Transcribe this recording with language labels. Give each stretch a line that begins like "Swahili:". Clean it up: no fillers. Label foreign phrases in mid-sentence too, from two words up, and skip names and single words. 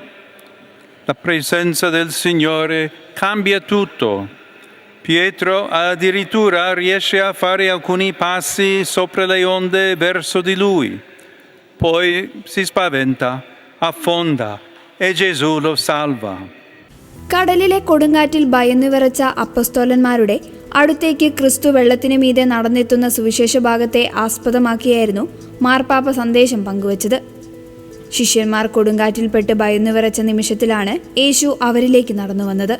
Italian: La presenza del Signore cambia tutto. Pietro addirittura riesce a fare alcuni passi sopra le onde verso di lui. Poi si spaventa, affonda e Gesù lo salva.
Malayalam: കടലിലെ കൊടുങ്കാറ്റിൽ ഭയന്നു വിറച്ച അപ്പസ്തോലന്മാരുടെ അടുത്തേക്ക് ക്രിസ്തു വെള്ളത്തിനു മീതെ നടന്നെത്തുന്ന സുവിശേഷ ഭാഗത്തെ ആസ്പദമാക്കിയായിരുന്നു മാർപ്പാപ്പ സന്ദേശം പങ്കുവച്ചത്. ശിഷ്യന്മാർ കൊടുങ്കാറ്റിൽപ്പെട്ട് ഭയന്നു വിറച്ച നിമിഷത്തിലാണ് യേശു അവരിലേക്ക് നടന്നു വന്നത്.